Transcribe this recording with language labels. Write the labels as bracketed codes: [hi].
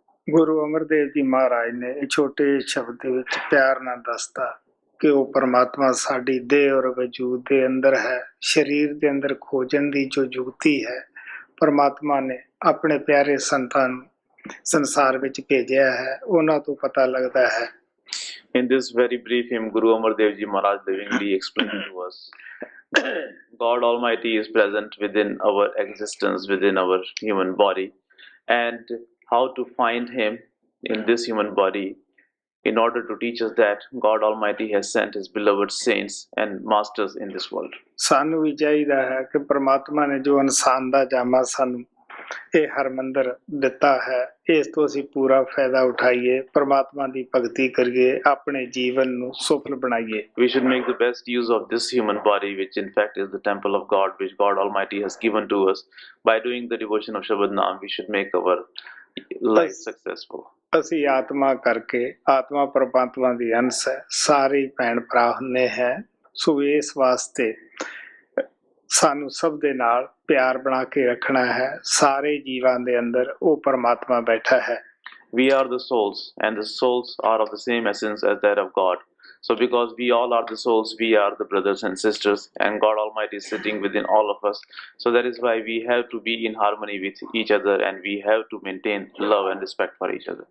[pa] ਗੁਰੂ ਅਮਰਦੇਵ ਜੀ ਮਹਾਰਾਜ ਨੇ ਇਹ ਛੋਟੇ ਸ਼ਬਦ ਦੇ ਵਿੱਚ ਪਿਆਰ ਨਾਲ ਦੱਸਤਾ ਕਿ ਉਹ ਪਰਮਾਤਮਾ ਸਾਡੀ ਦੇਹ ਔਰ ਵਜੂਦ ਦੇ ਅੰਦਰ ਹੈ। ਸਰੀਰ ਦੇ ਅੰਦਰ ਖੋਜਣ ਦੀ ਜੋ ਯੁਕਤੀ ਹੈ, ਪਰਮਾਤਮਾ ਨੇ ਆਪਣੇ ਪਿਆਰੇ ਸੰਤਾਂ ਨੂੰ ਸੰਸਾਰ ਵਿੱਚ ਭੇਜਿਆ ਹੈ, ਉਹਨਾਂ ਤੋਂ ਪਤਾ ਲੱਗਦਾ ਹੈ। [en] In this very brief hymn, Guru Amar Dev Ji Maharaj livingly explained to us God Almighty is present within our existence, within our human body, and how to find Him in this human body in order to teach us that God Almighty has sent His beloved saints and masters in this world. [pa] ਸਾਨੂੰ ਵੀ ਚਾਹੀਦਾ ਹੈ ਕਿ ਪਰਮਾਤਮਾ ਨੇ ਜੋ ਇਨਸਾਨ ਦਾ ਜਾਮਾ ਸਾਨੂੰ ਇਹ ਹਰਮੰਦਰ ਦਿੱਤਾ ਹੈ, ਇਸ ਤੋਂ ਅਸੀਂ ਪੂਰਾ ਫਾਇਦਾ ਉਠਾਈਏ, ਪਰਮਾਤਮਾ ਦੀ ਭਗਤੀ ਕਰੀਏ, ਆਪਣੇ ਜੀਵਨ ਨੂੰ ਸਫਲ ਬਣਾਈਏ। [en] We should make the best use of this human body, which in fact is the temple of God, which God Almighty has given to us. By doing the devotion of Shabad Naam, we should make our life successful. [pa] ਅਸੀਂ ਆਤਮਾ ਕਰਕੇ, ਆਤਮਾ ਪਰਮਾਤਮਾ ਦੀ ਅੰਸ਼ ਹੈ, ਸਾਰੇ ਭੈਣ ਭਰਾ ਹੁੰਦੇ ਹੈ, ਸੋ ਇਸ ਵਾਸਤੇ ਸਾਨੂੰ ਸਭ ਦੇ ਨਾਲ ਪਿਆਰ ਬਣਾ ਕੇ ਰੱਖਣਾ ਹੈ। ਸਾਰੇ ਜੀਵਾਂ ਦੇ ਅੰਦਰ ਉਹ ਪਰਮਾਤਮਾ ਬੈਠਾ ਹੈ। [en] We are the souls, and the souls are of the same essence as that of God. So because we all are the souls, we are the brothers and sisters, and God Almighty is sitting within all of us. So that is why we have to be in harmony with each other, and we have to maintain love and respect for each other.